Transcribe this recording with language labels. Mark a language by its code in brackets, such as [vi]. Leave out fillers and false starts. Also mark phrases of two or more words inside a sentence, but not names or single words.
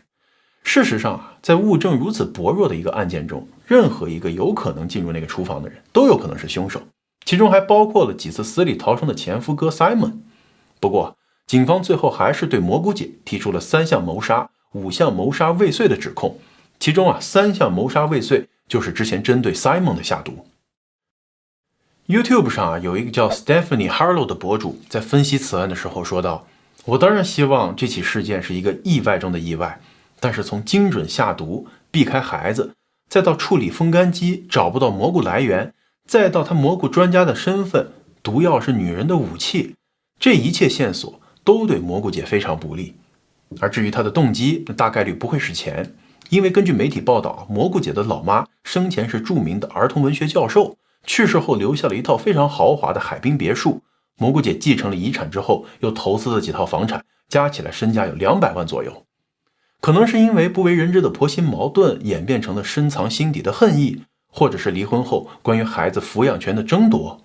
[zh] 事實上啊，在物證如此薄弱的一個案件中，任何一個有可能進入那個廚房的人都有可能是兇手，其中還包括了幾次死裡逃生的前夫哥 Simon。不過警方最後還是對蘑菇姐提出了3項謀殺、5項謀殺未遂的指控，其中啊3項謀殺未遂就是之前針對 Simon 的下毒。YouTube 上啊有一個叫 Stephanie Harlow 的博主在分析此案的時候說道，我当然希望這起事件是一個意外中的意外，但是從精準下毒、避開孩子，再到處理風乾機找不到蘑菇來源，再到他蘑菇專家的身份，毒藥是女人的武器，這一切線索都对蘑菇姐非常不利。而至於她的動機，大概率不會是錢，因為根據媒體報道，蘑菇姐的老媽生前是著名的兒童文學教授，去世後留下了一套非常豪華的海濱別墅。蘑菇姐繼承了遺產之後，又投資了幾套房產，加起來身價有200萬左右。可能是因為不為人知的婆媳矛盾演變成了深藏心底的恨意，或者是離婚後關於孩子撫養權的爭奪。